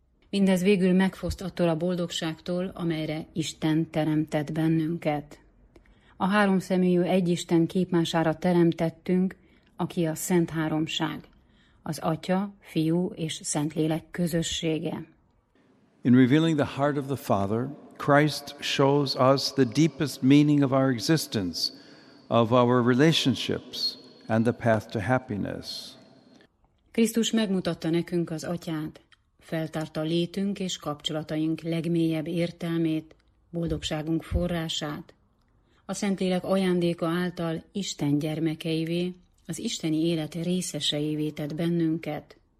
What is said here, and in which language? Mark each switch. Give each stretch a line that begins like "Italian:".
Hungarian: Mindez végül megfoszt attól a boldogságtól, amelyre Isten teremtett bennünket. A háromszemélyű egyisten képmására teremtettünk, aki a Szent Háromság, az Atya, Fiú és Szentlélek közössége.
English: In revealing the heart of the Father, Christ shows us the deepest meaning of our existence, of our relationships, and the path to happiness.
Hungarian: Krisztus megmutatta nekünk az Atyát, feltárta létünk és kapcsolataink legmélyebb értelmét, boldogságunk forrását. A Szentlélek ajándéka által Isten gyermekeivé, az isteni élet részeseivé tett bennünket.